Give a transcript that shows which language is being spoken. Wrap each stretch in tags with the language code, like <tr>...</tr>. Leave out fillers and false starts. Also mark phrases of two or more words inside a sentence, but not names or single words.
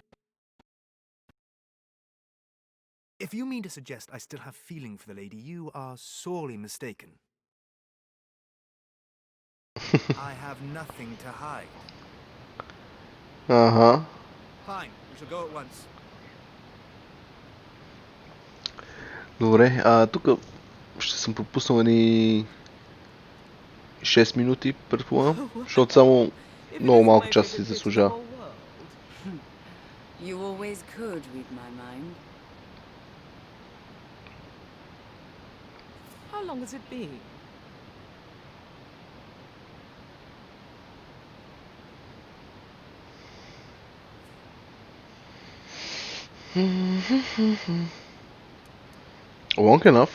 <en>If you mean to suggest I still have feeling for the lady, you are sorely mistaken. I have nothing to hide.</en> <bg>Ага.</bg> <en>Fine, we shall go at once.</en> <bg>Добре, тук ще съм пропуснал едни 6 минути, предполагам, защото само много малко час си заслужава.</bg> <en>You always could read my mind. How long has it been? Long enough.</en>